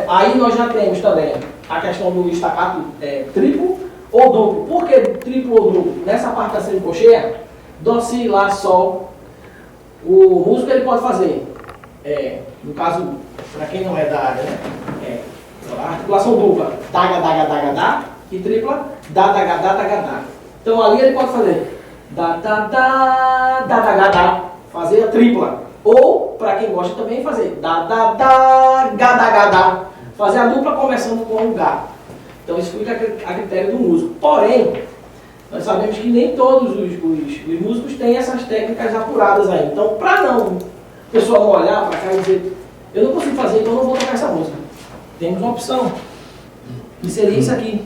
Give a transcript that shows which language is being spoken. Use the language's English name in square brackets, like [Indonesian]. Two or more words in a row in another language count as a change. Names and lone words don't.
[Portuguese] Aí nós já temos também a questão do estacato triplo ou duplo. Por que triplo ou duplo? Nessa parte da semicolcheia, dó, si, lá, sol, o músico ele pode fazer, no caso, para quem não é da área, né? A articulação dupla, daga, daga, daga, da, e tripla, da, daga, da, daga, da. Então ali ele pode fazer da, da, da, da, daga, da, fazer a tripla. Ou, para quem gosta também, fazer da, da, da, ga, da, ga, da. Fazer a dupla começando com o ga. Então isso fica a critério do músico. Porém, nós sabemos que nem todos os músicos têm essas técnicas apuradas aí. Então, para não o pessoal não olhar para cá e dizer, eu não consigo fazer, então eu não vou tocar essa música. Temos uma opção, que seria isso aqui.